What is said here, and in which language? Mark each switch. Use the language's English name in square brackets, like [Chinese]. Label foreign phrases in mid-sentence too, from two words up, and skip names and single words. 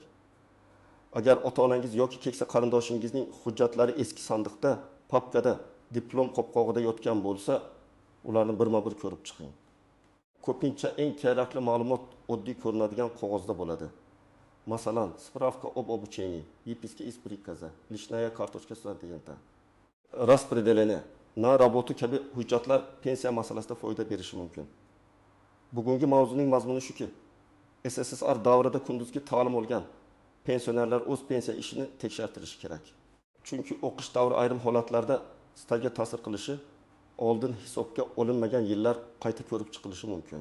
[Uzbek] Agar ota-onangiz yoki keksa qarindoshingizning hujjatlari eski sandiqda, papkada, diplom qopqog'ida yotgan bo'lsa, ularni birma-bir ko'rib chiqing. Ko'pincha eng kerakli ma'lumot oddiy ko'rinadigan qog'ozda bo'ladi. Masalan, [Russian] справка об обучении, выписка из приказа, личная карточка студента, распределение на работу [Uzbek] kabi hujjatlar pensiya masalasida foyda berishi mumkin. Bugungi mavzuning mazmuni shuki, SSR davrida kunduzgi ta'lim olgan pensionerlar o'z pensiya ishini tekshirtirishi kerak. Chunki o'qish davri ayrim holatlarda stajga ta'sir qilishi, oldin hisobga olinmagan yillar qayta ko'rib chiqilishi mumkin.